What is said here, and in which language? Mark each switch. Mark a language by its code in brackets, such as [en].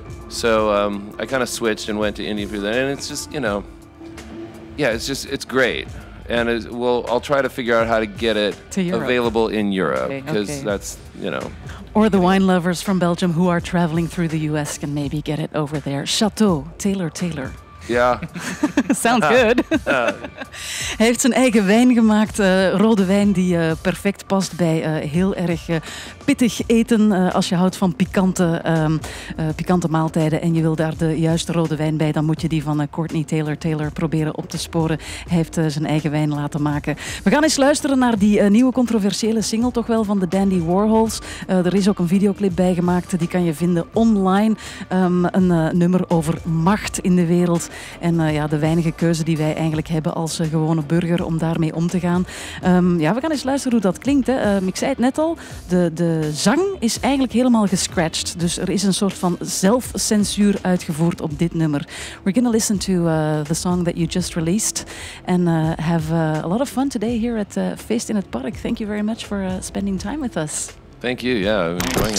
[en] So I kind of switched and went to Indian food. And it's just, it's great. And I'll try to figure out how to get it available in Europe. Because that's, Or the wine lovers from Belgium who are traveling through the US can maybe get it over there. Chateau, Taylor. [nl] Ja. [en] Sounds good. [nl] Hij heeft zijn eigen wijn gemaakt, rode wijn die perfect past bij heel erg pittig eten. Als je houdt van pikante maaltijden en je wil daar de juiste rode wijn bij, dan moet je die van Courtney Taylor proberen op te sporen. Hij heeft zijn eigen wijn laten maken. We gaan eens luisteren naar die nieuwe controversiële single toch wel van de Dandy Warhols. Er is ook een videoclip bij gemaakt, die kan je vinden online. Een nummer over macht in de wereld. En de weinige keuze die wij eigenlijk hebben als gewone burger om daarmee om te gaan. We gaan eens luisteren hoe dat klinkt. Hè. Ik zei het net al, de zang is eigenlijk helemaal gescratcht. Dus er is een soort van zelfcensuur uitgevoerd op dit nummer. [en] We're gonna listen to the song that you just released. And have a lot of fun today here at Feest in het Park. Thank you very much for spending time with us. Thank you. Yeah, I'm enjoying it.